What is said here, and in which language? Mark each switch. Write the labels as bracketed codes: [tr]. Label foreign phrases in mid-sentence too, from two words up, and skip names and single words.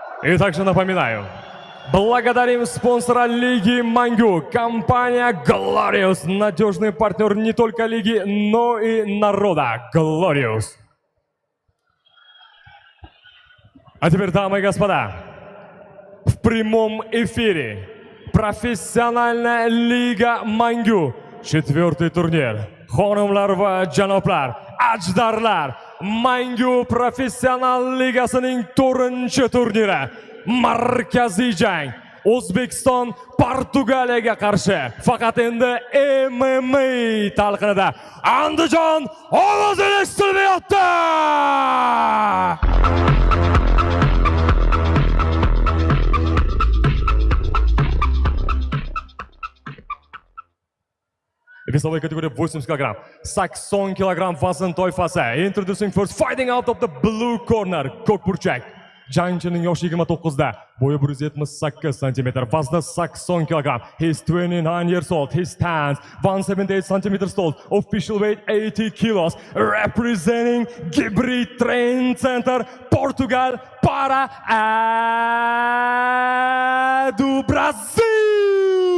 [ru] И также напоминаю, благодарим спонсора Лиги Мангу, компания Glorious, надежный партнер не только Лиги, но и народа. Glorious. А теперь, дамы и господа, в прямом эфире профессиональная Лига Мангу, 4-й турнир. [uz] Xonimlar va janoblar, ajdarlar, Mangu Professional Ligasining 4-chi turniri. Markaziy jang. O'zbekiston Portugaliyaga qarshi. Faqat endi MMA talqinida. Andijon ovozi eshitilmayapti. [ru] Весовая категория 80 кг. [uz] 80 kg vazn toifasi. [en] Introducing first, fighting out of the blue corner. [uz] Ko'k burchak. Jangchining yoshi 29da. Bo'yi 178 cm. Vazni 80 kg. [en] He's 29 years old. He stands 178 cm tall. Official weight 80 kilos. Representing Gibri Training Center, [pt] Portugal, para do Brasil.